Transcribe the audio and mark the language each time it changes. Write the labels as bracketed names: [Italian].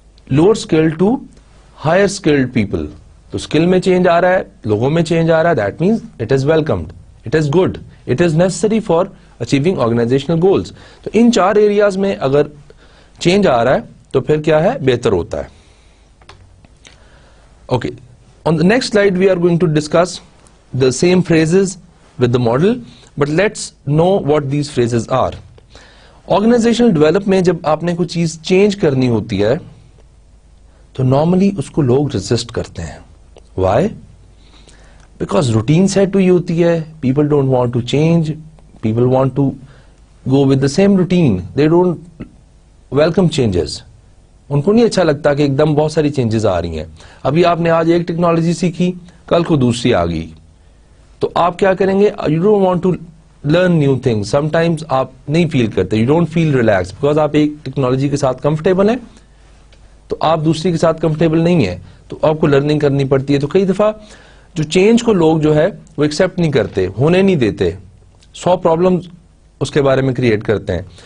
[English] lower skilled to higher skilled people. [Urdu] تو skill میں change آ رہا ہے, لوگوں میں چینج آ رہا ہے, [English] That means it is welcomed, it is good, it is necessary for achieving organizational goals. [Urdu] تو ان 4 ایریاز میں اگر چینج آ رہا ہے تو پھر کیا ہے, بہتر ہوتا ہے. [English] Okay, on the next slide we are going to discuss the same phrases with the model, but let's know what these phrases are. [Urdu] Organizational development میں جب آپ نے کوئی چیز چینج کرنی ہوتی ہے تو نارملی اس کو لوگ ریزسٹ کرتے ہیں. [English] Why? Because routine set [Urdu] ہوئی ہوتی ہے, [English] people don't want to change, people want to go with the same routine, they don't welcome changes. [Urdu] ان کو نہیں اچھا لگتا کہ ایک دم بہت ساری چینجز آ رہی ہیں. ابھی آپ نے آج ایک ٹیکنالوجی سیکھی, کل کو دوسری آ گئی, تو آپ کیا کریں گے, [English] You don't want to learn new thing. [Urdu] Some times آپ نہیں فیل کرتے, [English] you don't feel relax, [Urdu] because آپ ایک ٹیکنالوجی کے ساتھ کمفرٹیبل ہیں تو آپ دوسری کے ساتھ کمفرٹیبل نہیں ہیں, تو آپ کو لرننگ کرنی پڑتی ہے. تو کئی دفعہ جو چینج کو لوگ جو ہے وہ ایکسیپٹ نہیں کرتے, ہونے نہیں دیتے, 100 پرابلم اس کے بارے میں کریٹ کرتے ہیں.